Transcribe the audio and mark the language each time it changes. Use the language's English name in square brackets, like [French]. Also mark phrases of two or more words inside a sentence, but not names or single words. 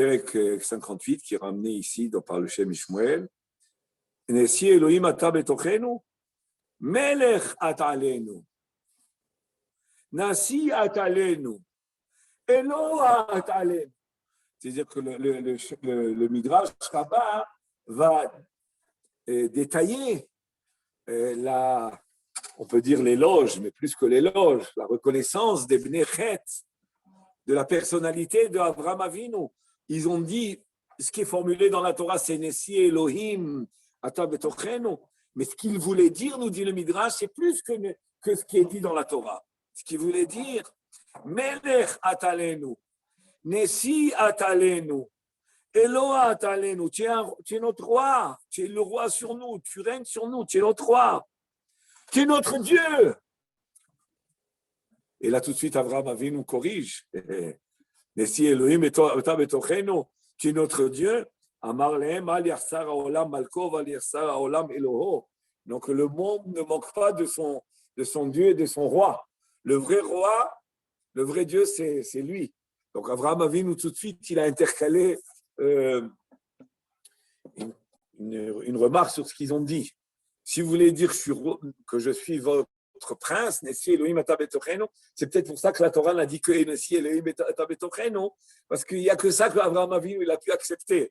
[French] Pérec 58, qui est ramené ici par le Shem Ishmuel, [Hebrew] נשיא אלוקים אתה בתוכנו, מלך אתה עלינו, נשיא אתה עלינו, אלוה אתה עלינו. [French] C'est-à-dire que le Midrash Rabbah va détailler on peut dire l'éloge, mais plus que l'éloge, la reconnaissance des Bnechet, de la personnalité d'Abraham Avinu. Ils ont dit, ce qui est formulé dans la Torah, c'est [Hebrew] נשיא אלוקים אתה בתוכנו. [French] Mais ce qu'il voulait dire, nous dit le Midrash, c'est plus que ce qui est dit dans la Torah. Ce qu'il voulait dire, [Hebrew] מלך אתה עלינו, נשיא אתה עלינו, אלוה אתה עלינו, [French] tu es notre roi, tu es le roi sur nous, tu règnes sur nous, tu es notre roi, tu es notre Dieu. Et là, tout de suite, Abraham Avinu corrige. [Hebrew] נשיא אלוקים אתה בתוכנו, [French] tu es notre Dieu. [Hebrew] אמר להם אל יחסר העולם מלכו ואל יחסר העולם אלוהו. [French] Donc, le monde ne manque pas de son Dieu et de son roi. Le vrai roi, le vrai Dieu, c'est lui. Donc, Abraham Avinu, tout de suite, il a intercalé une remarque sur ce qu'ils ont dit. Si vous voulez dire que je suis votre prince, [Hebrew] נשיא אלוקים אתה בתוכנו, [French] c'est peut-être pour ça que la Torah n'a dit que [Hebrew] נשיא אלוקים אתה בתוכנו, [French] parce qu'il n'y a que ça qu'Abraham Avinu il a pu accepter.